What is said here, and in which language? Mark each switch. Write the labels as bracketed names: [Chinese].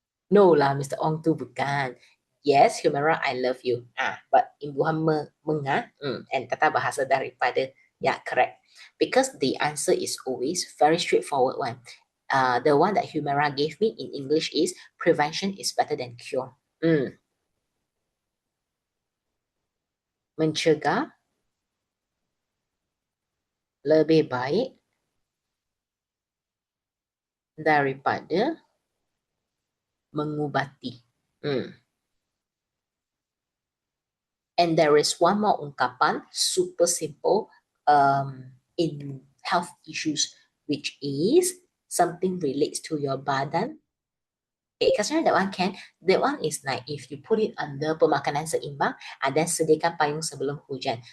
[English] No lah, Mr. Ong [Malay] tu bukan. [English] Yes, Humera, I love you. But imbuhan and [Malay] tata bahasa daripada. [English] Yeah, correct. Because the answer is always very straightforward one. The one that Humera gave me in English is prevention is better than cure. [Malay] Mencegah lebih baik daripada mengubati. [English] And there is one more ungkapan, super simple, in health issues, which is something relates to your badan. Okay, consider that one can. That one is like if you put it under [Malay] pemakanan seimbang, [English] then [Malay] sediakan payung sebelum hujan.